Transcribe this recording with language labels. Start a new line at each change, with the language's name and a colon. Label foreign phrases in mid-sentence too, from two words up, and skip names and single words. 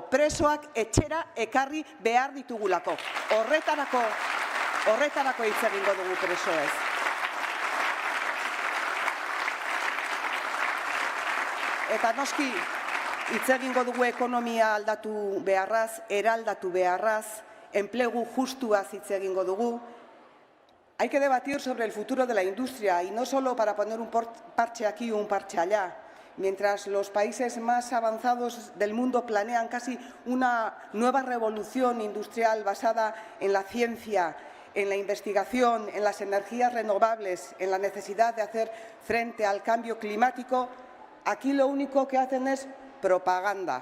Basque: Presoak etxera ekarri behar ditugulako. Horretarako hitz egingo dugu presoez. Eta noski, hitz egingo dugu ekonomia aldatu beharraz, eraldatu beharraz, enplegu justuaz hitz egingo dugu.
Spanish: Hay que debatir sobre el futuro de la industria y no solo para poner un parche aquí o un parche allá. Mientras los países más avanzados del mundo planean casi una nueva revolución industrial basada en la ciencia, en la investigación, en las energías renovables, en la necesidad de hacer frente al cambio climático, aquí lo único que hacen es propaganda.